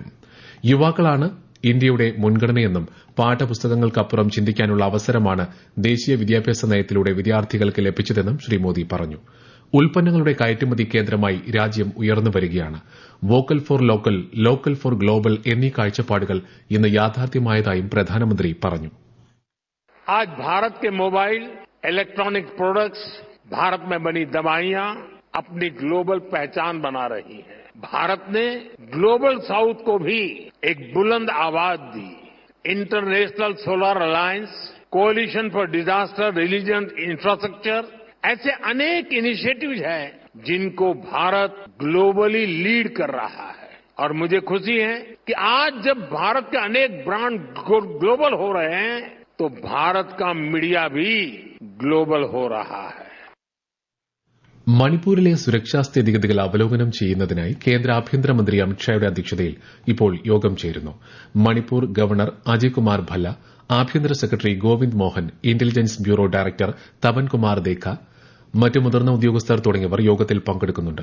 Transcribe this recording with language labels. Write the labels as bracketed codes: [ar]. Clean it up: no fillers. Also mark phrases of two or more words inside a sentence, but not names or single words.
[ml] യുവാക്കളാണ് ഇന്ത്യയുടെ മുൻഗണനയെന്നും പാഠപുസ്തകങ്ങൾക്കപ്പുറം ചിന്തിക്കാനുള്ള അവസരമാണ് ദേശീയ വിദ്യാഭ്യാസ നയത്തിലൂടെ വിദ്യാർത്ഥികൾക്ക് ലഭിച്ചതെന്നും ശ്രീ മോദി പറഞ്ഞു. ഉൽപ്പന്നങ്ങളുടെ കയറ്റുമതി കേന്ദ്രമായി രാജ്യം ഉയർന്നുവരികയാണ്. [en] Vocal for Local, Local for Global [ml] എന്നീ കാഴ്ചപ്പാടുകൾ ഇന്ന് യാഥാർത്ഥ്യമായതായും പ്രധാനമന്ത്രി പറഞ്ഞു. [hi] आज भारत के मोबाइल, [en] electronic products, [hi] भारत में बनी दवाइयां अपनी ग्लोबल पहचान बना रही हैं. भारत ने ग्लोबल साउथ को भी एक बुलंद आवाज दी. इंटरनेशनल सोलर अलायंस, कोalition फॉर डिजास्टर रिलिजियंट इंफ्रास्ट्रक्चर, ऐसे अनेक इनिशिएटिव्स हैं जिनको भारत ग्लोबली लीड कर रहा है. और मुझे खुशी है कि आज जब भारत के अनेक ब्रांड ग्लोबल हो रहे हैं तो भारत का मीडिया भी ग्लोबल हो रहा है. [ml] മണിപ്പൂരിലെ സുരക്ഷാ സ്ഥിതിഗതികൾ അവലോകനം ചെയ്യുന്നതിനായി കേന്ദ്ര ആഭ്യന്തരമന്ത്രി അമിത്ഷായുടെ അധ്യക്ഷതയിൽ ഇപ്പോൾ യോഗം ചേരുന്നു. മണിപ്പൂർ ഗവർണർ അജയ് കുമാർ ഭല്ല, ആഭ്യന്തര സെക്രട്ടറി ഗോവിന്ദ് മോഹൻ, ഇന്റലിജൻസ് ബ്യൂറോ ഡയറക്ടർ തപൻകുമാർ ദേഖ, മറ്റ് മുതിർന്ന ഉദ്യോഗസ്ഥർ തുടങ്ങിയവർ യോഗത്തിൽ പങ്കെടുക്കുന്നുണ്ട്.